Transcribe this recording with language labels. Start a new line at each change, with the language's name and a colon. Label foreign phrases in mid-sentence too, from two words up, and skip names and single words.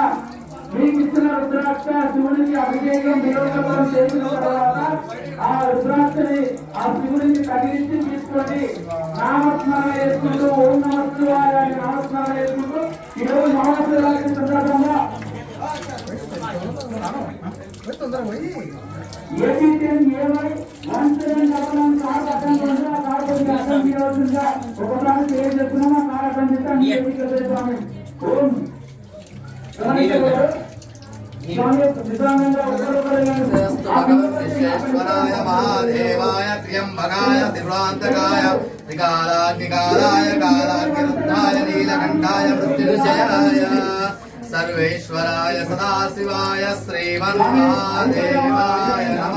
Telugu: మీకు ఇచ్చిన రుద్రాక్ష శివునికి అభిషేకం నిరోధకం చేసిన తర్వాత ఆ రుద్రాక్షని ఆ శివునికి తగిలించి తీసుకోండి. నామస్మరణ చేసుకుంటూ
Sanskrit: ఓం నమః శివాయ
Telugu: అని నామస్మరణ చేసుకుంటూ ఈరోజు మహాశివరాత్రి సందర్భంగా ఏపీ ఏమై 1 7 కార్డు
Sanskrit: विश्वेश्वराय महादेवाय त्र्यंबकाय त्रिपुरान्तकाय त्रिकालाग्निकालाय कालाग्निरुद्धाय नीलकण्ठाय मृत्युञ्जयाय सर्वेश्वराय सदाशिवाय श्रीमन्महादेवाय नमः।